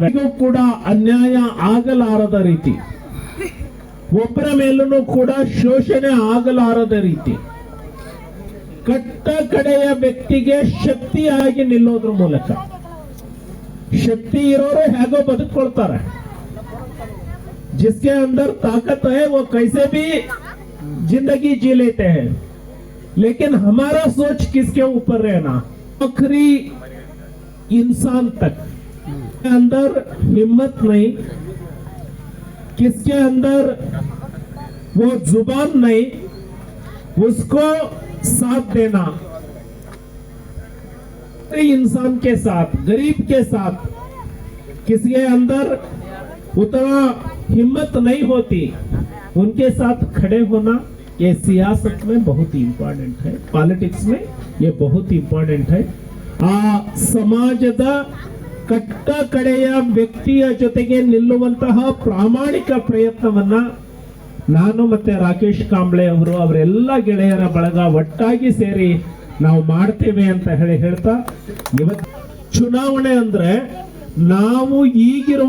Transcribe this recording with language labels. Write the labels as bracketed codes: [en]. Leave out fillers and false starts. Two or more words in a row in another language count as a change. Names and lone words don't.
[kn] ಇದು ಕೂಡ ಅನ್ಯಾಯ ಆಗಲಾರದ ರೀತಿ, ಒಬ್ಬರ ಮೇಲೂ ಕೂಡ ಶೋಷಣೆ ಆಗಲಾರದ ರೀತಿ ಕಟ್ಟ ಕಡೆಯ ವ್ಯಕ್ತಿಗೆ ಶಕ್ತಿಯಾಗಿ ನಿಲ್ಲೋದ್ರ ಮೂಲಕ ಶಕ್ತಿ ಇರೋರು ಹೇಗೋ ಬದುಕೊಳ್ತಾರೆ. [hi] जिसके अंदर ताकत है वो कैसे भी जिंदगी जी लेते हैं, लेकिन हमारा सोच किसके ऊपर रहना, आखिरी इंसान तक अंदर हिम्मत नहीं, किसके अंदर वो जुबान नहीं, उसको साथ देना, इंसान के साथ, गरीब के साथ किसके अंदर उतना हिम्मत नहीं होती, उनके साथ खड़े होना ये सियासत में बहुत ही इंपॉर्टेंट है, पॉलिटिक्स में ये बहुत इंपॉर्टेंट है. [kn] ಆ ಸಮಾಜದ ಕಟ್ಟ ಕಡೆಯ ವ್ಯಕ್ತಿಯ ಜೊತೆಗೆ ನಿಲ್ಲುವಂತಹ ಪ್ರಾಮಾಣಿಕ ಪ್ರಯತ್ನವನ್ನ ನಾನು ಮತ್ತೆ ರಾಕೇಶ್ ಕಾಂಬಳೆ ಅವರು ಅವರೆಲ್ಲ ಗೆಳೆಯರ ಬಳಗ ಒಟ್ಟಾಗಿ ಸೇರಿ ನಾವು ಮಾಡ್ತೇವೆ ಅಂತ ಹೇಳ್ತಾ, ಇವತ್ತು ಚುನಾವಣೆ ಅಂದ್ರೆ ನಾವು ಈಗಿರುವ